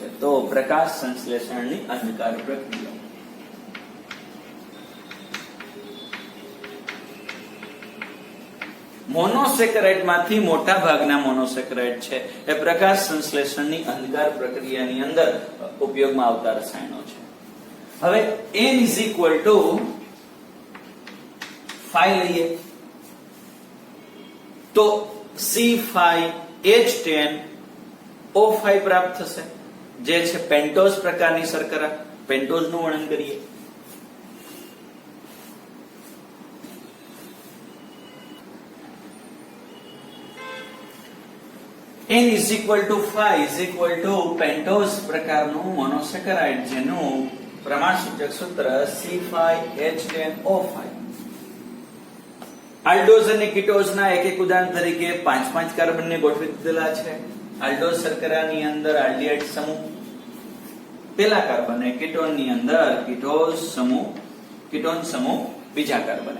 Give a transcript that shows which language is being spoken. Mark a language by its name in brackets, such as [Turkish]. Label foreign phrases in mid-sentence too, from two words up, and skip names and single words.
[Gujarati] તો પ્રકાશ સંશ્લેષણની અંધકાર પ્રક્રિયા. મોનોસેકેરાઇડ માંથી મોટા ભાગના મોનોસેકેરાઇડ છે એ પ્રકાશ સંશ્લેષણની અંધકાર પ્રક્રિયાની અંદર ઉપયોગમાં આવતા રસાયણો છે. હવે [English] N is equal to 5 [Gujarati] લઈએ. તો C5H10O5 પ્રાપ્ત થશે, જે છે પેન્ટોઝ પ્રકારની શર્કરા. પેન્ટોઝ નું વર્ણન કરીએ. [English] N is equal to 5 is equal to [Gujarati] પેન્ટોઝ પ્રકારનું મોનોસેકરાઇડ, જેનું પ્રમાણસૂચક સૂત્ર C5H10O5. આલ્ડોઝ અને કીટોઝના એક એક ઉદાહરણ તરીકે 5 કાર્બનને ગોઠવી દીધેલા છે. આલ્ડોઝ શર્કરાની અંદર આલ્ડીહાઇડ સમૂહ પહેલા કાર્બને, કીટોનની અંદર કીટોન સમૂહ બીજા કાર્બને.